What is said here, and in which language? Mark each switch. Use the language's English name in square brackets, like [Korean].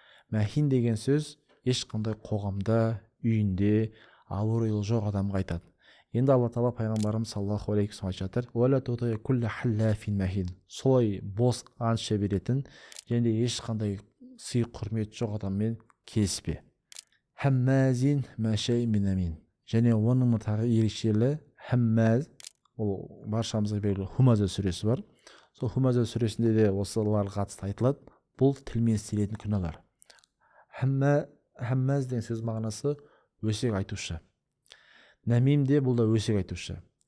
[Kazakh] Махин деген сөз ешқандай қоғамда, үйінде абыройлы жоқ адамға айтады. Енді Алла тағала пайғамбарымыз саллаллаху алейхи уассалам айтып жатыр: [Arabic] «Уәлә тути' кулла халлафин махин». [Kazakh] Солай бос ант іше беретін және ешқандай сый құрмет жоқ адаммен келіспе. [Arabic] Хаммазин машай минамин. [Kazakh] Және оның тағы ерекшелігі хаммаз, ол баршамызға белгілі Хумаза сүресі бар. Сол Хумаза сүресінде де осыларға қатысты айтылады. Бұл тілмен істелетін күнәлар. Хаммаз деген сөз мағынасы өсек айтушы. Намим де бұл да өсек айтушы.